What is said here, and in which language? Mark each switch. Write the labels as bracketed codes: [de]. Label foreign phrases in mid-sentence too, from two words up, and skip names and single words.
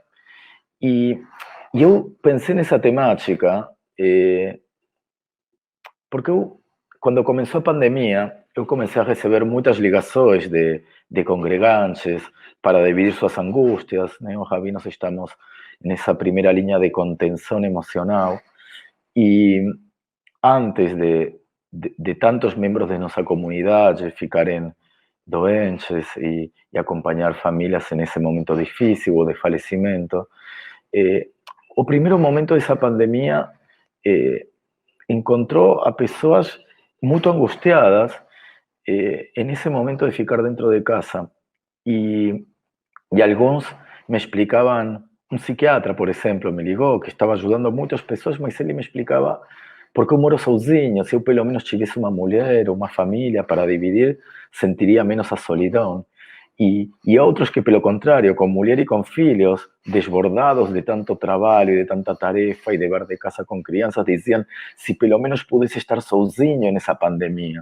[es] Y yo pensé en esa temática porque cuando comenzó a pandemia, yo comencé a recibir muchas ligações de congregantes para dividir sus angustias, ¿no? Javi, nos estamos en esa primera línea de contención emocional. Y antes de tantos miembros de nuestra comunidad [pt] ficarem doentes [es] y acompañar familias en ese momento difícil o de fallecimiento, o primer momento de esa pandemia encontró a personas muy angustiadas en ese momento de ficar dentro de casa. Y algunos me explicaban, un psiquiatra, por ejemplo, me ligó, que estaba ayudando a muchas personas, [pt] mas ele me explicaba por qué eu moro sozinho, se eu pelo menos tivesse uma mulher ou uma família para dividir, sentiria menos a solidão. E outros que, pelo contrário, com mulher e com filhos, desbordados de tanto trabalho e de tanta tarefa e dever de casa com crianças, diziam se pelo menos pudesse estar sozinho nessa pandemia.